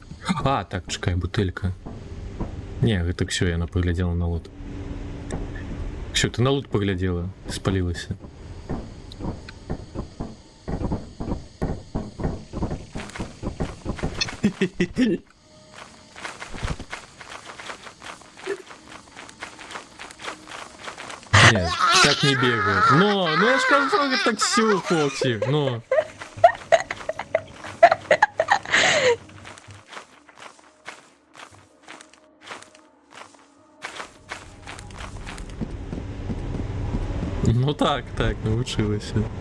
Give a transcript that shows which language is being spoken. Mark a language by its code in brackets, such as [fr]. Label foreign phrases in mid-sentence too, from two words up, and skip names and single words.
[uk] А, так, чекай, бутылька. [be] Не, гэта Ксю, яна паглядзела на лут. Ксю, ты на лут паглядзела, ты спалілася. [ru] Нет, так не бегаю. Но, ну я ж кажу, это Ксю, хлопці, но... Ну так, научилася.